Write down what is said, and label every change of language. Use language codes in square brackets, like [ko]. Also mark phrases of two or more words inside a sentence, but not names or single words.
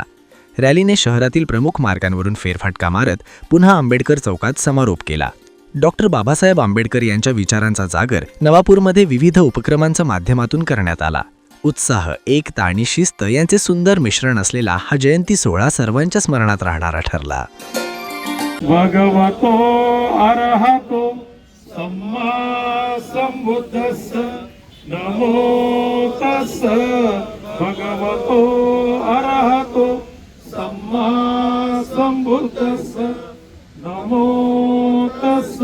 [mr] रॅलीने शहरातील प्रमुख मार्गांवरून फेरफटका मारत पुन्हा आंबेडकर चौकात समारोप केला. डॉक्टर बाबासाहेब आंबेडकर यांच्या विचारांचा जागर नवापूरमध्ये विविध उपक्रमांच्या माध्यमातून करण्यात आला. उत्साह, एकता आणि शिस्त यांचे सुंदर मिश्रण असलेला हा जयंती सोहळा सर्वांच्या स्मरणात राहणारा ठरला. [pi] भगवतो अरहतो सम्मा संबुद्धस्स नमो तस्स. भगवतो अरहतो सम्मा संबुद्धस्स नमो तस्स.